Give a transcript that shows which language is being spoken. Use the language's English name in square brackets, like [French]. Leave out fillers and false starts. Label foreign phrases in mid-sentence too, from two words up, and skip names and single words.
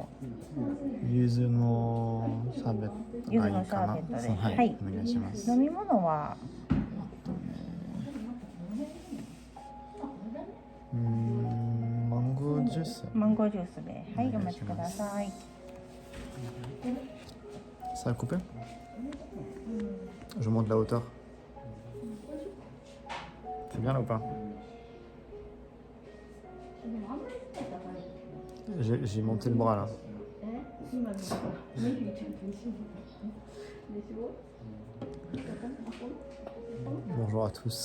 [Japanese] 柚子のシャーベットがいいかな。柚子のシャーベットで、はい、お願いします。飲み物はマンゴージジュース。マンゴージュースで、はい、お待ちください。 [French] Ça a coupé? Je monte la hauteur. C'est bien là ou pas? J'ai monté le bras là. Bonjour à tous.